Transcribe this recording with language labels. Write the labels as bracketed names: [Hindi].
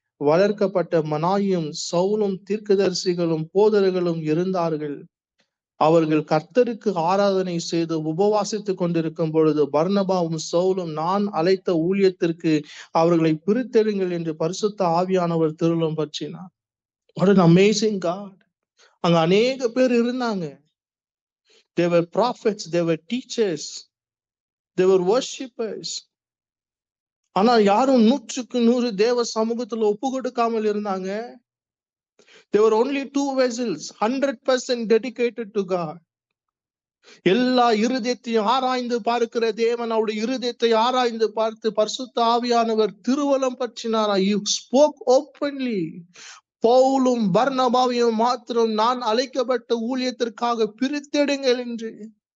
[Tamil] வளர்க்கப்பட்ட மனாயும் சவுலும் தீர்க்கதரிசிகளும் போதர்களும் இருந்தார்கள். அவர்கள் கர்த்தருக்கு ஆராதனை செய்து உபவாசித்துக் கொண்டிருக்கும் பொழுது பர்னபாவும் சவுலும் நான் அழைத்த ஊழியத்திற்கு அவர்களை பிரித்தெடுங்கள் என்று பரிசுத்த ஆவியானவர் திருவுளம் பற்றினார். [English] What an amazing God. [Tamil] அங்க அநேக பேர் இருந்தாங்க. [English] They were prophets, they were teachers, they were worshippers. [Tamil] ஆனா யாரும் 100% தேவ சமூகத்துல ஒப்பு கொடுக்காமல் இருந்தாங்க. [English] There were only 2 vessels, 100% dedicated to God. [Tamil] எல்லா இருதயத்தையும் ஆராய்ந்து பார்க்கிற தேவன் அவருடைய இருதயத்தை ஆராய்ந்து பார்த்து பரிசுத்த ஆவியானவர் திருவலம் பற்றினாரா. [English] He spoke openly. [Tamil] பவுலும் பர்னபாவையும் மாத்திரம் நான் அழைக்கப்பட்ட ஊழியத்திற்காக பிரித்தெடுங்கள் என்று.